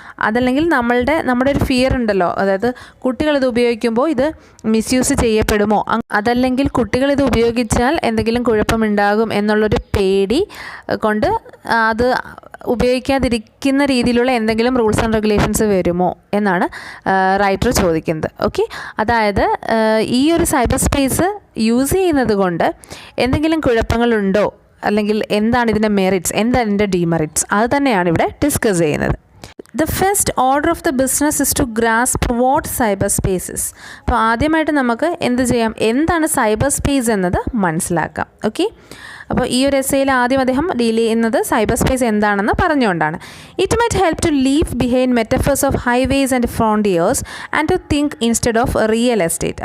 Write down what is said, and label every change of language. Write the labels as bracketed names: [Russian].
[Malayalam] അതല്ലെങ്കിൽ നമ്മുടെ ഒരു ഫിയർ ഉണ്ടല്ലോ, അതായത് കുട്ടികളിത് ഉപയോഗിക്കുമ്പോൾ ഇത് മിസ്യൂസ് ചെയ്യപ്പെടുമോ, അതല്ലെങ്കിൽ കുട്ടികളിത് ഉപയോഗിച്ചാൽ എന്തെങ്കിലും കുഴപ്പമുണ്ടാകും എന്നുള്ളൊരു പേടി കൊണ്ട് അത് ഉപയോഗിക്കാതിരിക്കുന്ന രീതിയിലുള്ള എന്തെങ്കിലും റൂൾസ് ആൻഡ് റെഗുലേഷൻസ് വരുമോ എന്നാണ് റൈറ്റർ ചോദിക്കുന്നത്. ഓക്കെ, അതായത് ഈ ഒരു സൈബർ സ്പേസ് യൂസ് ചെയ്യുന്നത് കൊണ്ട് എന്തെങ്കിലും കുഴപ്പങ്ങളുണ്ടോ, അല്ലെങ്കിൽ എന്താണ് ഇതിൻ്റെ മെറിറ്റ്സ്, എന്താണ് ഇതിൻ്റെ ഡിമെറിറ്റ്സ്, അത് തന്നെയാണ് ഇവിടെ ഡിസ്കസ് ചെയ്യുന്നത്. [English] The first order of the business is to grasp what cyberspace is. [Malayalam] അപ്പോൾ ആദ്യമായിട്ട് നമുക്ക് എന്ത് ചെയ്യാം, എന്താണ് സൈബർ സ്പേസ് എന്നത് മനസ്സിലാക്കാം. ഓക്കെ, അപ്പോൾ ഈ ഒരു എസ്സേയിൽ ആദ്യം അദ്ദേഹം ഡീൽ ചെയ്യുന്നത് സൈബർ സ്പേസ് എന്താണെന്ന് പറഞ്ഞുകൊണ്ടാണ്. [English] It might help to leave behind metaphors of highways and frontiers and to think instead of real estate.